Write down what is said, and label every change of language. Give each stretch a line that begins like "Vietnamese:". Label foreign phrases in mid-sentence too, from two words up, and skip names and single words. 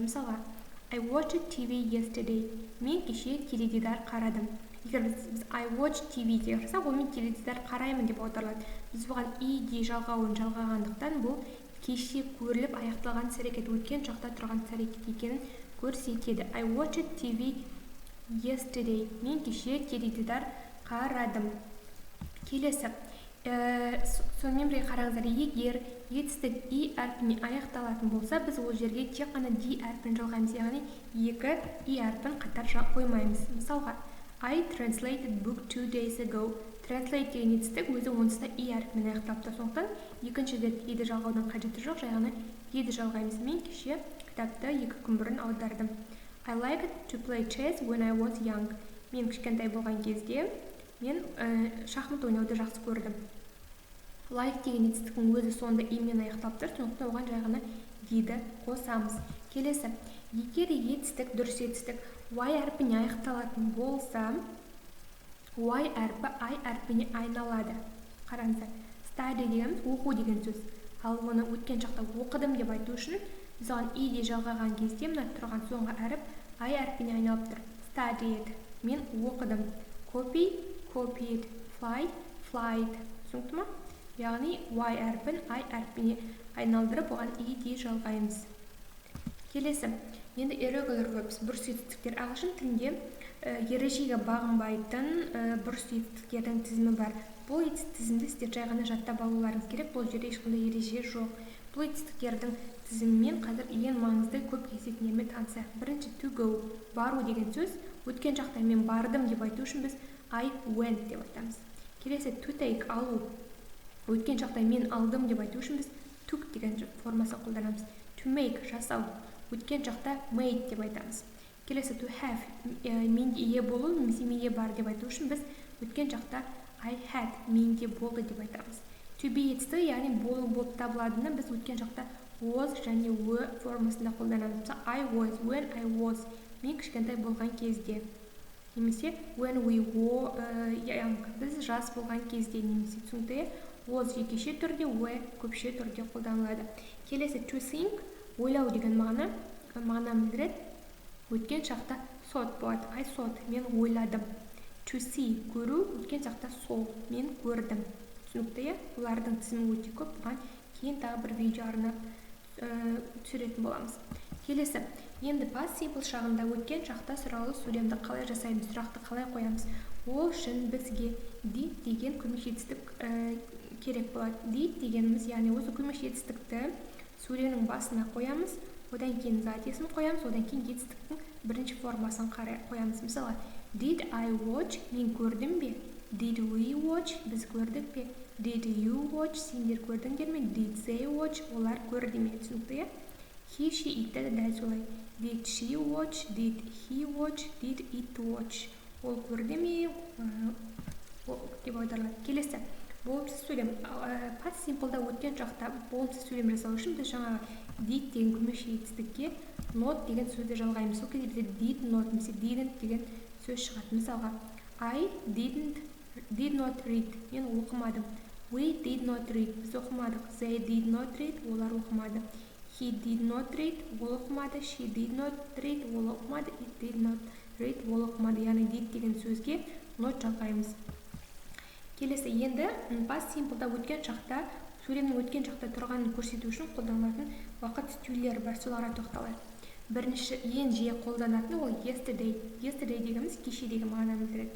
Kazakh: Мысалға,
English: I watched TV yesterday.
Kazakh: Мен кеше теледидар қарадым. Егер біз
English: I watch TV
Kazakh: деп жазсақ, ол мен теледидар қараймын деп аударылады. Біз бұған ed жалғауын жалғағандықтан бұл кеше көріліп аяқталған іс-әрекет, өткен шақта тұрған іс-әрекет екенін көрсетеді.
English: I watched TV yesterday.
Kazakh: Мен кеше теледидар қарадым. Келесі. Сонымен бірге қараңыздар, егер етістік и әрпіне аяқталатын болса, біз ол жерге тек қана d әрпін жалғаймыз, яғни екі и әрпін қатар қоймаймыз. Мысалға,
English: I translated book 2 days ago.
Kazakh: Translate деген етістік өзі онсызда и әрпімен аяқталыпты. Сондықтан екінші рет и-ді жалғаудың қажеті жоқ, жай и-ді жалғаймыз. Мен кеше кітапты 2 күн бұрын аудардым.
English: I liked to play chess when I was young.
Kazakh: Мен кішкентай болған кезде мен шахмат ойнауды жақсы көрдім. Like деген етістіктің өзі сонда и-мен аяқталып тұр, сондықтан оған жай ғана d-ді қосамыз. Келесі, егер етістік дұрыс етістік y әрпіне аяқталатын болса, y әрпі I әрпіне айналады. Қараңыздар, study дегеніміз оқу деген сөз. Ал оны өткен шақта оқыдым деп айту үшін біз оған и-де жалғаған кезде мына тұрған соңғы әріп I әрпіне айналып тұр. Studied, мен оқыдым.
English: Copy, copied. Fly, flight.
Kazakh: Түсінікті ме? Яғни y әрпін I әрпіне айналдырып, оған и-де жалғаймыз. Келесі, енді
English: irregular verbs,
Kazakh: бұрыс етістіктер. Ағылшын тілінде ережеге бағынбайтын бұрыс етістіктердің тізімі бар. Бұл тізімді сіздер жай ғана жаттап алуларыңыз керек. Бұл жерде ешқандай ереже жоқ. Бұл етістіктердің тізімімен қазір ең маңызды көп кездесетіндермен танысайық. Бірінші,
English: to go,
Kazakh: бару деген сөз. Өткен шақта мен бардым деп айту үшін біз
English: I went
Kazakh: деп айтамыз. Келесі,
English: to take,
Kazakh: алу. Өткен шақта мен алдым деп айту үшін біз took деген формасын қолданамыз.
English: To make,
Kazakh: жасау. Өткен шақта made деп айтамыз. Келесі,
English: to have,
Kazakh: менде ие болу, немесе менде бар деп айту үшін біз өткен шақта
English: I had,
Kazakh: менде болды деп айтамыз.
English: To be
Kazakh: етістігі, яғни болу болып табыладыны біз өткен шақта was және were формасында қолданамыз.
English: I was, when I was,
Kazakh: мен кішкентай болған кезде.
English: Немесе when we were,
Kazakh: біз жас болған кезде, немесе түсінікті, was жекеше түрде, were көпше түрде қолданылады. Келесі,
English: to think,
Kazakh: ойлау деген мағына білдіреді. Өткен шақта thought болады.
English: I thought,
Kazakh: мен ойладым.
English: To see,
Kazakh: көру, өткен шақта saw, мен көрдім. Түсінікті, олардың тізімі өте көп, бұған кейін тағы бір видео арнап түсіретін боламыз. Келесі, енді
English: past simple
Kazakh: шағында өткен шақта сұраулы сөйлемді қалай жасаймыз, сұрақты қалай қоямыз? Ол үшін бізге did деген көмек жетістік керек болады. Did дегеніміз, яғни осы көмек жетістікті сөйлемнің басына қоямыз, одан кейін затиесін қоямыз, одан кейін жетістіктің бірінші формасын қоямыз. Мысалы,
English: did I watch?
Kazakh: Мен көрдім бе?
English: Did we watch?
Kazakh: Біз көрдік пе?
English: Did you watch?
Kazakh: Сендер көрдіңдер ме?
English: Did they watch?
Kazakh: Олар көрді ме? Түсінікті? He, she, it де дәл солай.
English: Did she watch? Did he watch? Did it watch?
Kazakh: Ол көрді ме? Деп аударылады. Келесі. Болымсыз сөйлем.
English: Past simple'да
Kazakh: өткен шақта болымсыз сөйлем жасау үшін біз жаңағы did деген көмекші етістікке not деген сөзді жалғаймыз. Сол кезде бізде
English: did not
Kazakh: немесе didn't деген сөз шығады. Мысалға,
English: I did not read.
Kazakh: Мен оқымадым.
English: We did not read.
Kazakh: Біз оқымадық.
English: They did not read.
Kazakh: Олар оқымады.
English: He did not read.
Kazakh: Ол оқымады.
English: She did not read.
Kazakh: Ол оқымады.
English: It did not read.
Kazakh: Ол оқымады. Яғни did деген сөзге not жалғаймыз. Келесі, енді
English: past simple'да
Kazakh: өткен шақта, сөйлемнің өткен шақта тұрғанын көрсету үшін қолданылатын уақыт стюйлері бар, соларға тоқталайық. Бірінші ең жиі қолданатын ол yesterday. Yesterday дегеніміз кешедегі мағынаны білдіреді.